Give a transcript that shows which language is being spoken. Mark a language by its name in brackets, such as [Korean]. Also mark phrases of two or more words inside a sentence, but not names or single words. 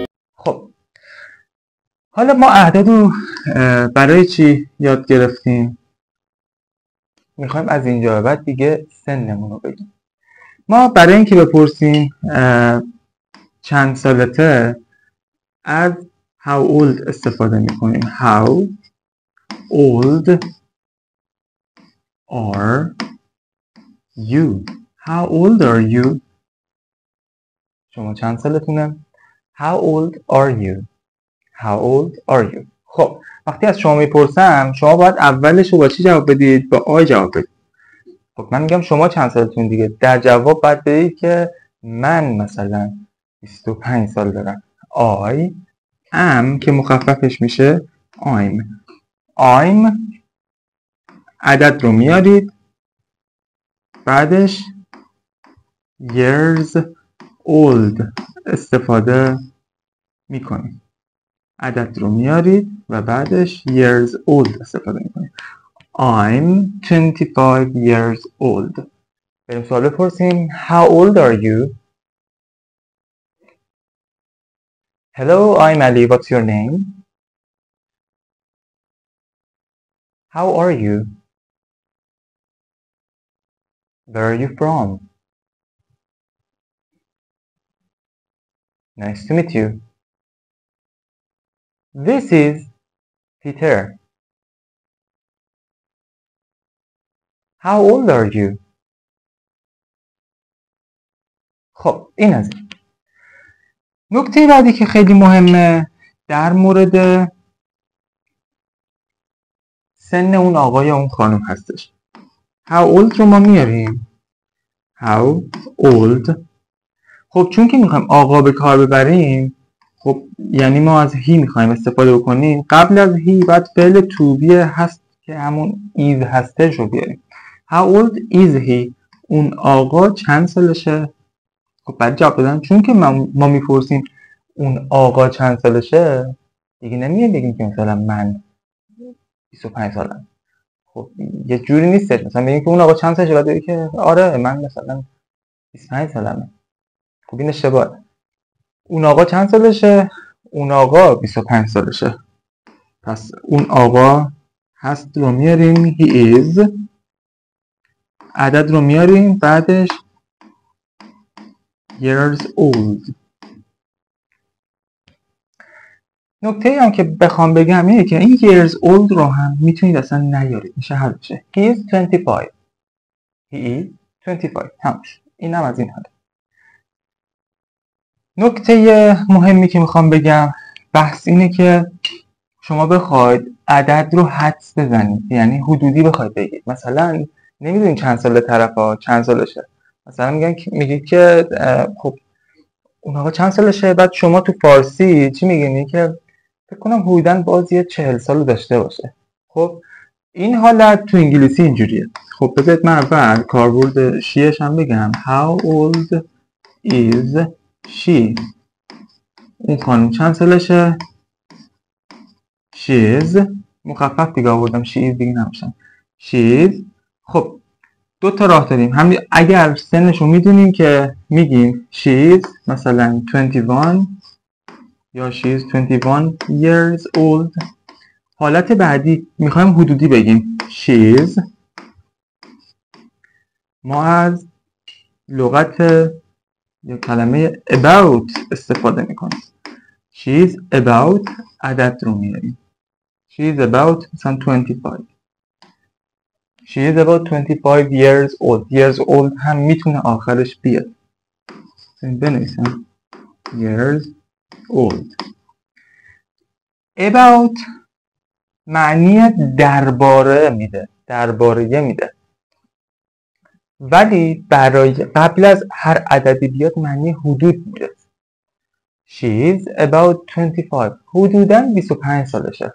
[Persian] خب حالا ما اعداد رو برای چی یاد گرفتیم؟ میخوایم از اینجا به بعد دیگه سنمون رو بگیم. ما برای اینکه بپرسیم چند سالته از [English] how old [Persian] استفاده میکنیم. [English] How old are you? How old are you? [Persian] شما چند سالتونه؟ [English] How old are you? How old are you? [Persian] خب وقتی از شما میپرسم شما باید اولش رو با چی جواب بدید؟ با آی جواب بدید. خب من میگم شما چند سالتون دیگه، در جواب باید بدید که من مثلا 25 سال دارم. [English] I am [Persian] که مخففش میشه I'm عدد رو میارید بعدش [English] years old [Persian] استفاده میکنید. عدد رو میارید و بعدش [English] years old [Persian] استفاده میکنید. [English] I'm 25 years old. [Persian] بریم سوال بپرسیم. [English] How old are you? Hello, I'm Ali. What's your name? How are you? Where are you from? Nice to meet you. This is Peter. How old are you? [Persian] خب این از این. نکته بعدی که خیلی مهمه در مورد سن اون آقا یا اون خانم هستش. [English] How old [Persian] رو ما میاریم. [English] How old. [Persian] خب چون که میخوایم آقا به کار ببریم، خب یعنی ما از هی میخوایم استفاده بکنیم، قبل از هی باید فعل [English] to be [Persian] هست که همون is هستش رو بیاریم. [English] How old is he? [Persian] اون آقا چند سالشه؟ خب بعد جواب بدن. چون که ما میپرسیم اون آقا چند سالشه، دیگه نمیگیم بگیم که مثلا من 25 سالم. خب یه جوری نیستش مثلا بگیم که اون آقا چند سالشه، بعد بگیم که آره من مثلا 25 سالمه. خب این اشتباهه. اون آقا چند سالشه؟ اون آقا 25 سالشه. پس اون آقا هست رو میاریم [English] he is، [Persian] عدد رو میاریم بعدش [English] years old. [Persian] نکته هم که بخوام بگم اینه که این [English] years old [Persian] رو هم میتونید اصلا نیارید، میشه حل بشه. [English] He is 25. He is 25. [Persian] همش. این هم از این حاله. نکته مهمی که میخوام بگم بحث اینه که شما بخواید عدد رو حدس بزنید، یعنی حدودی بخواید بگید. مثلا نمیدونید چند سال طرفا چند سالشه، مثلا میگید که خب اون آقا چند سالشه، بعد شما تو فارسی چی میگین؟ که فکر کنم حدوداً بازی 40 سال داشته باشه. خب این حالت تو انگلیسی اینجوریه. خب بذارید من اول کاربرد شیش هم بگم. [English] How old is she? [Persian] اون خانم چند سالشه؟ [English] She is. [Persian] مخفف دیگه آوردم. [English] She is [Persian] دیگه نمیشم. [English] She is. [Persian] خب دو تا راه داریم. هم اگر سنش رو میدونیم که میگیم [English] she is [Persian] مثلا 21 یا [English] she is 21 years old. [Persian] حالت بعدی میخوایم حدودی بگیم [English] she is. [Persian] ما از لغت یا کلمه about استفاده میکنیم. [English] she is about [Persian] عدد رو میاریم. [English] she is about مثلا 25. she is about 25 years old. years old [Persian] هم میتونه آخرش بیاد. بنویسم [English] years old. [Persian] about معنی درباره میده، درباره میده، ولی برای قبل از هر عددی بیاد معنی حدود میده. [English] she is about 25. [Persian] حدوداً 25 سالشه.